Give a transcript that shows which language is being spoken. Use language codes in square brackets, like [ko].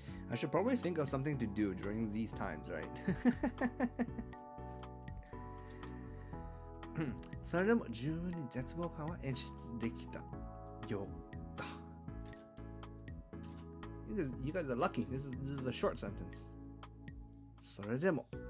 [en] I should probably think of something to do during these times, right? [ja] それでも十分に絶望感は演出できたようだ。 [en] You guys are lucky. This is a short sentence. [ja] それでも。